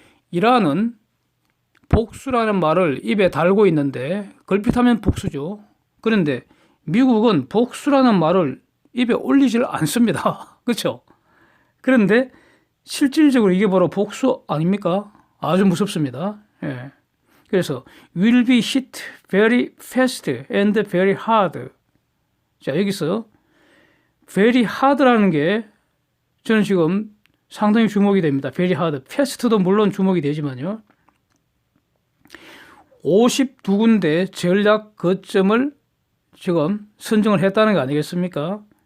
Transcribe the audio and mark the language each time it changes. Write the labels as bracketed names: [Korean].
[Korean] 이란은 복수라는 말을 입에 달고 있는데, 걸핏하면 복수죠. 그런데 미국은 복수라는 말을 입에 올리질 않습니다. 그렇죠? 그런데 실질적으로 이게 바로 복수 아닙니까? 아주 무섭습니다. 예. 그래서 [English] will be hit very fast and very hard. [Korean] 자, 여기서 [English] very hard [Korean] 라는 게 저는 지금 상당히 주목이 됩니다. [English] very hard. [Korean] fast도 물론 주목이 되지만요, 52군데 전략 거점을 지금 선정을 했다는 거 아니겠습니까?